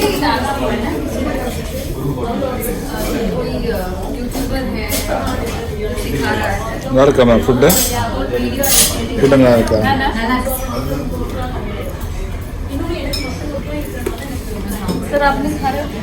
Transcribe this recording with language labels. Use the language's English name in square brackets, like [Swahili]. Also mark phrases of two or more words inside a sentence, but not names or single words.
[Hindi] यूट्यूबर है सिखा रहा है [Tamil] நல்லா இருக்காமா ஃபுட்டு ஃபுட்டு நல்லா இருக்கா [Hindi] सर आपने खा रहे हो